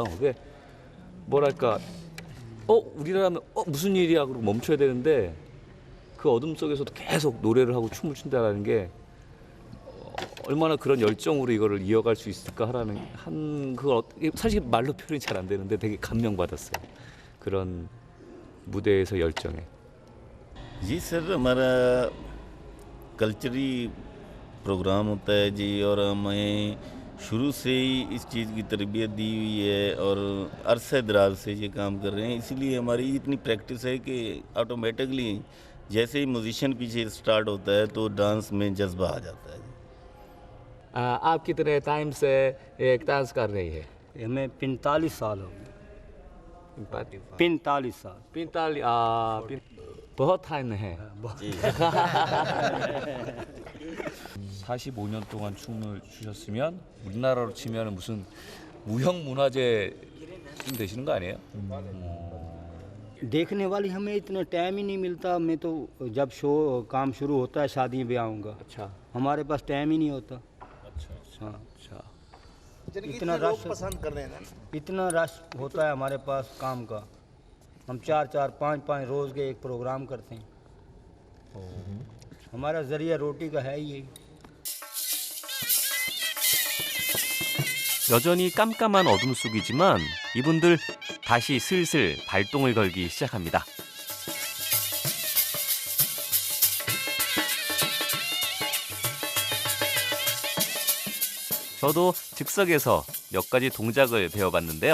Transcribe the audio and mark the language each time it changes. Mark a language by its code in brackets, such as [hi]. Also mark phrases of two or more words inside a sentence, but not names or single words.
[ko] 그게 뭐랄까 우리라면 무슨 일이야 그러고 멈춰야 되는데 그 어둠 속에서도 계속 노래를 하고 춤을 춘다는 게 얼마나 그런 열정으로 이거를 이어갈 수 있을까 하는 그걸 사실 말로 표현이 잘 안 되는데 되게 감명받았어요. 그런 무대에서 열정에. [ur] جی سر ہمارا [en] cultural program [ur] ہوتا ہے جی اور ہمیں شروع سے ہی اس چیز کی تربیت دی ہوئی ہے اور عرصے دراز سے یہ کام کر رہے ہیں اس لیے ہماری اتنی پریکٹس ہے کہ آٹومیٹکلی جیسے ہی میوزیشن پیچھے سٹارٹ ہوتا ہے تو ڈانس میں جذبہ آ جاتا ہے. آپ کتنے ٹائم سے ایک ڈانس کر رہی ہے? ہمیں 45 سال ہو گئے. 45 سال. 45 بہت ٹائم ہے. [ko] 45년 동안 춤을 추셨으면 우리나라로 치면 무슨 무형 문화재쯤 되시는 거 아니에요? [ur] دیکھنے والی ہمیں اتنا ٹائم ہی نہیں ملتا. میں تو جب کام شروع ہوتا ہے شادی بیاہوں کا، اچھا ہمارے پاس ٹائم ہی نہیں ہوتا. اچھا اتنا رش پسند کر رہے ہیں، اتنا رش ہوتا ہے ہمارے پاس کام کا. ہم 4-4، 5-5 روز کے ایک پروگرام کرتے ہیں. ہمارا ذریعہ روٹی کا ہے ہی یہی. [ko] 여전히 깜깜한 어둠 속이지만 이분들 다시 슬슬 발동을 걸기 시작합니다. 저도 즉석에서 몇 가지 동작을 배워봤는데요.